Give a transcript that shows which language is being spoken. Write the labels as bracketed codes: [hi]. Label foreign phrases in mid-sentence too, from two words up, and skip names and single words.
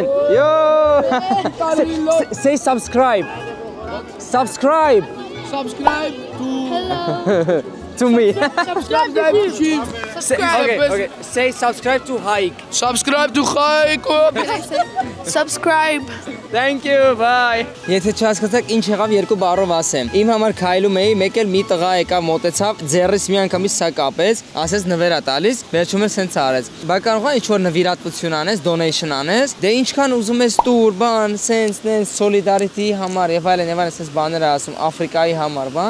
[en] Yo! Say subscribe. Subscribe Subscribe to to me. subscribe to Chief. Okay. Say subscribe to Hike. Subscribe to Hike. Subscribe. Thank you. Bye. [hy] Եթե չհասկացաք ինչ եղավ երկու բառով ասեմ։ Իմ համար քայլում էի, մեկ էլ մի տղա եկավ մոտեցավ, ձեռիս մի անգամից սա կապեց, ասեց նվերա տալիս, վերջում էլ սենց արեց։ Բա կարող է ինչ-որ նվիրատվություն անես, donation անես, դե ինչքան ուզում ես տուր, բան, սենց, solidarity համար եւ այլն, սենց բաներ ասում, Աֆրիկայի համար, բան։